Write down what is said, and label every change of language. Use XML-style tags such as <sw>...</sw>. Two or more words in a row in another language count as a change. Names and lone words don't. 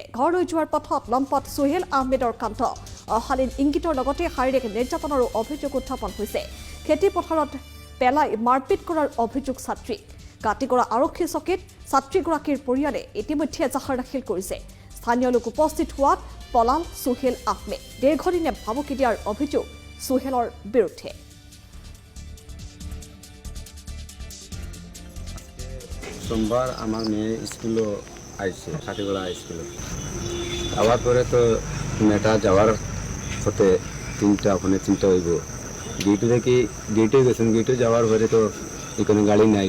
<as>ঘৰলৈ যোৱাৰ পথত লম্পট সোহেল আহমেদৰ কাণ্ড অশালীন ইংগিতৰ লগতে শাৰীৰিক নিৰ্যাতনৰো অভিযোগ উত্থাপন হৈছে। খেতি পথাৰত পেলাই মাৰপিট কৰাৰ অভিযোগ ছাত্ৰীক। কাটিগড়া আৰক্ষী চকীত ছাত্ৰীগৰাকীৰ পৰিয়ালে ইতিমধ্যে এজাহাৰ দাখিল কৰিছে। স্থানীয় লোক উপস্থিত হোৱাত পলাল সোহেল আহমেদ। দীৰ্ঘদিনে ভাবুকি দিয়াৰ অভিযোগ সোহেলৰ বিৰুদ্ধে।</as> <bn>সোমবার আমার মেয়ে স্কুলে আইছে, কাটিগড়া স্কুলে যাওয়ার পরে তো মেয়েটা যাওয়ার পথে ওখানে তিনটা হইব। গেটে দেখি গেটে গেছেন, গেটে যাওয়ার পরে তো এখানে গাড়ি নাই।</bn>